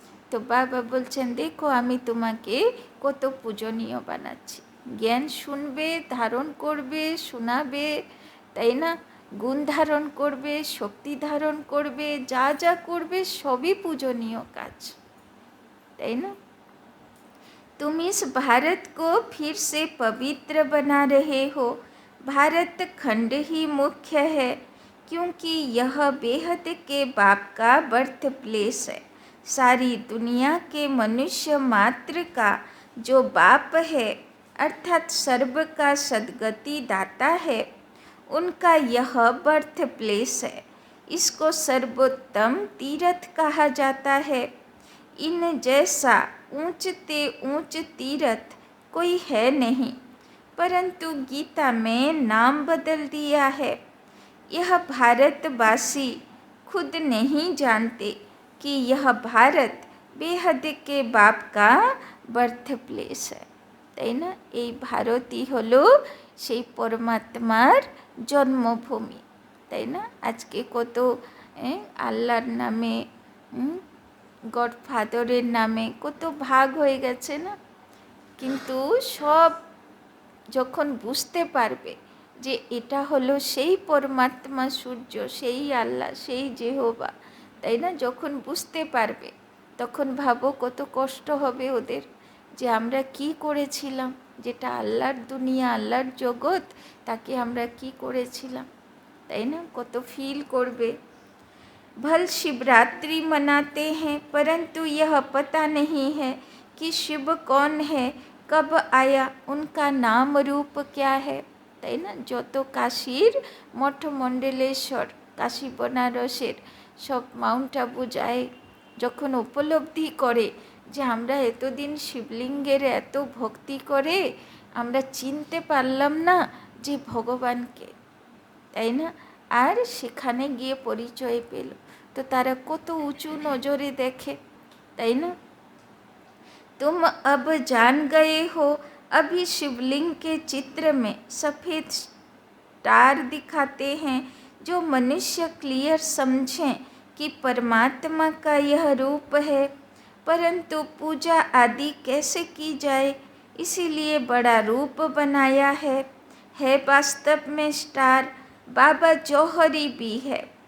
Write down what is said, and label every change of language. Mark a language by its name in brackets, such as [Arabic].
[Bangla] তো বাবা বলছেন দেখো আমি তোমাকে কত পূজনীয় বানাচ্ছি, জ্ঞান শুনবে, ধারণ করবে, শোনাবে, তাই না? গুণ ধারণ করবে, শক্তি ধারণ করবে, যা যা করবে সবই পূজনীয় কাজ, তাই না? [Hindi] तुम इस भारत को फिर से पवित्र बना रहे हो। भारत खंड ही मुख्य है, क्योंकि यह बेहद के बाप का बर्थ प्लेस है। सारी दुनिया के मनुष्य मात्र का जो बाप है, अर्थात सर्व का सद्गति दाता है, उनका यह बर्थ प्लेस है। इसको सर्वोत्तम तीर्थ कहा जाता है। इन जैसा ऊंचते ऊंच तीर्थ कोई है नहीं, परंतु गीता में नाम बदल दिया है। यह भारतवासी खुद नहीं जानते कि यह भारत बेहद के बाप का বার্থ প্লেস है, [Bangla] তাই না? এই ভারতই হলো সেই পরমাত্মার জন্মভূমি, তাই না? আজকে কত আল্লাহর নামে, গডফাদারের নামে কত ভাগ হয়ে গেছে না? কিন্তু সব যখন বুঝতে পারবে যে এটা হলো সেই পরমাত্মা সূর্য, সেই আল্লাহ, সেই জেহোবা, তাই না? যখন বুঝতে পারবে তখন ভাবো কত কষ্ট হবে ওদের, যে আমরা কি করেছিলাম, যেটা আল্লাহর দুনিয়া, আল্লাহর জগৎ, তাকে আমরা কি করেছিলাম, তাই না? কত ফিল করবে। [Hindi] भल शिवरात्रि मनाते हैं, परंतु यह पता नहीं है कि शिव कौन है, कब आया, उनका नाम रूप क्या है, [Bangla] তাই না? যত কাশীর মঠমণ্ডলেশ্বর, কাশী বনারসের সব মাউন্ট আবু যায়, যখন উপলব্ধি করে যে আমরা এতদিন শিবলিঙ্গের এত ভক্তি করে আমরা চিনতে পারলাম না যে ভগবানকে, তাই না? আর সেখানে গিয়ে পরিচয় পেল, তো তারা কত উঁচু নজরে দেখে, তাই না? [Hindi] तुम अब जान गए हो, अभी शिवलिंग के चित्र में सफ़ेद स्टार दिखाते हैं, जो मनुष्य क्लियर समझें कि परमात्मा का यह रूप है, परंतु पूजा आदि कैसे की जाए, इसीलिए बड़ा रूप बनाया है वास्तव में स्टार बाबा जौहरी भी है।